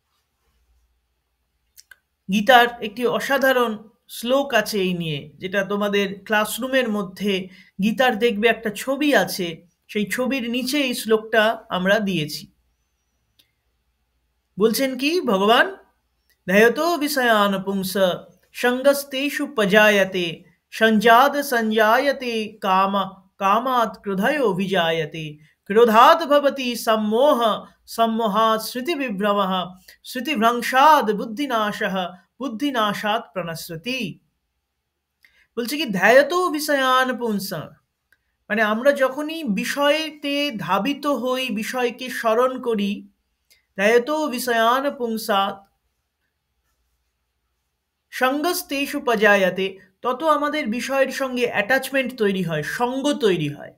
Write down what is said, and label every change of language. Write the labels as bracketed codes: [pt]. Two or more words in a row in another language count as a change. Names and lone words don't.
[bn] গীতার একটি অসাধারণ শ্লোক আছে এই নিয়ে, যেটা তোমাদের ক্লাসরুমের মধ্যে গীতার দেখবে একটা ছবি আছে, সেই ছবির নিচে এই শ্লোকটা আমরা দিয়েছি। বলছেন কি ভগবান, [sa] ध्ययतो विषयान् पुंस सङ्गस्तेषु पजायते सञ्जात सञ्जायते काम कामात् क्रोधयो विजायते क्रोधात् भवति सम्मोह सम्मोहात् स्मृतिविभ्रमः स्मृतिभ्रंशात् बुद्धिनाशः बुद्धिनाशात् प्रणश्यति। [bn] বলছে কি [sa] ধ্যায়তো বিষয়ান পুংস, [bn] মানে আমরা যখনই বিষয়তে ধাবিত হই, বিষয়কে স্মরণ করি, [sa] ধ্যায়তো বিষয়ান পুংসাৎ সঙ্গস্তেষু পজায়াতে, [bn] তত আমাদের বিষয়ের সঙ্গে অ্যাটাচমেন্ট তৈরি হয়, সঙ্গ তৈরি হয়।